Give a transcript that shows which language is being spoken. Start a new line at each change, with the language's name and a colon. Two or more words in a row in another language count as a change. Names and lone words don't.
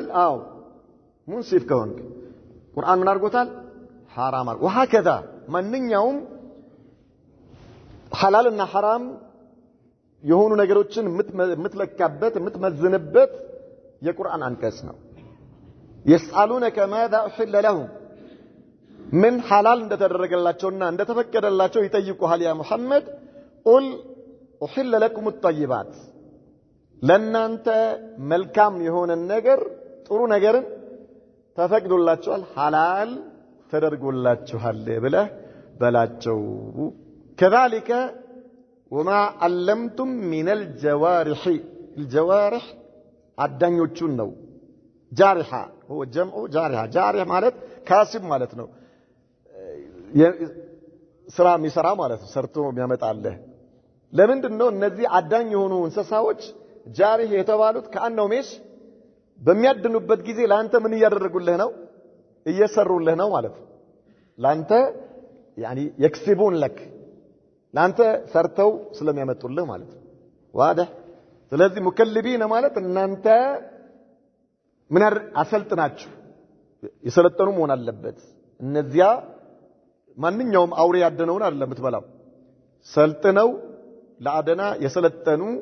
Amharic: አዎ። ሙንሲፍ ከሆንክ ቁርአን ምን አድርጎታል? ሐራም አድርጎ ወሃከዛ ማንኛውም ሐላልና ሐራም የሆኑ ነገሮችን የምትለካበት የምትመዝንበት የቁርአን አንቀጽ ነው።
Arabic: يسألونك ماذا أحل لهم من حلال
Amharic: እንደተደረገላቸውና እንደተፈቀደላቸው ይጠይቁሃል ያ ሙሐመድ
Arabic: قل أحل لكم الطيبات
Amharic: ለናንተ መልካም የሆነ ነገር ጥሩ ነገርን ተፈቅዶላችኋል ሐላል ተደርጎላችኋል ብለህ በላቸው።
Arabic: كذلك وما علمتم من الجوارح الجوارح
Amharic: አዳኞቹን ነው። ጃሪሃ
Arabic: هو جمع جارحة جارح
Amharic: ማለት ካስብ ማለት ነው። ስራ የሚሰራ ማለት ነው። ሰርቶ የሚያመጣልህ። ለምንድን ነው እነዚህ አዳኝ የሆኑ እንስሳዎች ጃሪህ የተባሉት? ከአንነው ሜሽ በሚያድኑበት ጊዜ ላንተ ምን እያደረጉልህ ነው? እየሰሩልህ ነው ማለት ነው። ላንተ
Arabic: يعني يكسبون لك
Amharic: ላንተ ሰርተው ስለሚያመጡልህ ማለት ነው። ዋضح። ስለዚህ ሙከልቢነ ማለት እናንተ ምን አሰልጥናችሁ የሰለጠኑ መሆን አለበት። እነዚያ ማንኛውም አውሬ ያደነውን አይደለም የምትበላው። ሰልጥነው ለአደና የሰለጠኑ